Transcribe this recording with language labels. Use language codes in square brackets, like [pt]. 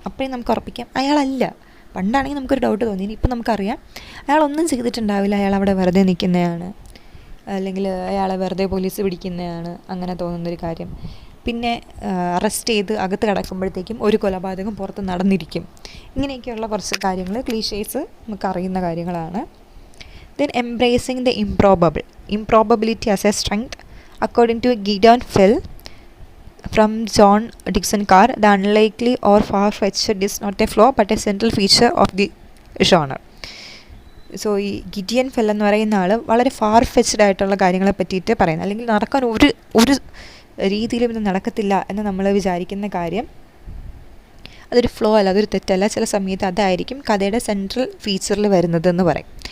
[ml] അപ്പോഴേ നമുക്ക് ഉറപ്പിക്കാം അയാളല്ല. പണ്ടാണെങ്കിൽ നമുക്കൊരു ഡൗട്ട് തോന്നി, ഇപ്പം നമുക്കറിയാം അയാളൊന്നും ചെയ്തിട്ടുണ്ടാവില്ല, അയാൾ അവിടെ വെറുതെ നിൽക്കുന്നതാണ്, അല്ലെങ്കിൽ അയാളെ വെറുതെ പോലീസ് പിടിക്കുന്നതാണ്, അങ്ങനെ തോന്നുന്നൊരു കാര്യം. പിന്നെ അറസ്റ്റ് ചെയ്ത് അകത്ത് കിടക്കുമ്പോഴത്തേക്കും ഒരു കൊലപാതകം പുറത്ത് നടന്നിരിക്കും. ഇങ്ങനെയൊക്കെയുള്ള കുറച്ച് കാര്യങ്ങൾ ക്ലീഷേസ് നമുക്കറിയുന്ന കാര്യങ്ങളാണ്. [en] Then embracing the improbability as a strength. According to Gideon Phil from John Dickson Carr, the unlikely or far-fetched is not a flaw but a central feature of the genre. [ml] So ഈ Gideon fell എന്ന് പറയുന്ന ആൾ വളരെ far fetched ആയിട്ടുള്ള കാര്യങ്ങളെ പറ്റിയിട്ട് പറയുന്നത്, അല്ലെങ്കിൽ നടക്കാൻ ഒരു രീതിയിലും ഇത് നടക്കത്തില്ല എന്ന് നമ്മൾ വിചാരിക്കുന്ന കാര്യം അതൊരു ഫ്ലോ അല്ല, അതൊരു തെറ്റല്ല. ചില സമയത്ത് അതായിരിക്കും കഥയുടെ സെൻട്രൽ ഫീച്ചറിൽ വരുന്നതെന്ന് പറയും.